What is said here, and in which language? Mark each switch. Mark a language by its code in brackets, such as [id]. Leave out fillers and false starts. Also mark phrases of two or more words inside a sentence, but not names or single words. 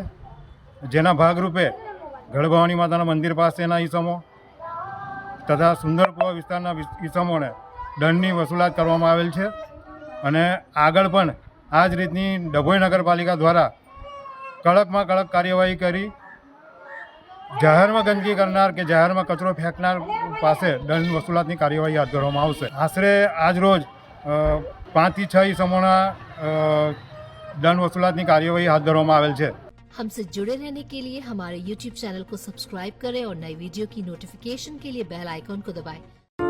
[gu] જેના ભાગરૂપે ગઢ ભવાની માતાના મંદિર પાસેના ઈસમો તથા સુંદર કુઆ વિસ્તારના ઈસમોને દંડની વસૂલાત કરવામાં આવેલ છે અને આગળ પણ આ જ રીતની ડભોઈ નગરપાલિકા દ્વારા કડકમાં કડક કાર્યવાહી કરી જાહેરમાં ગંદગી કરનાર કે જાહેરમાં કચરો ફેંકનાર પાસે દંડ વસૂલાતની કાર્યવાહી હાથ ધરવામાં આવશે। આશરે આજ રોજ 5 થી 6 ઈસમોના દંડ વસૂલાતની કાર્યવાહી હાથ ધરવામાં આવેલ છે। [hi] हमसे जुड़े रहने के लिए हमारे YouTube चैनल को सब्सक्राइब करें और नई वीडियो की नोटिफिकेशन के लिए [en] bell icon [hi] को दबाएं।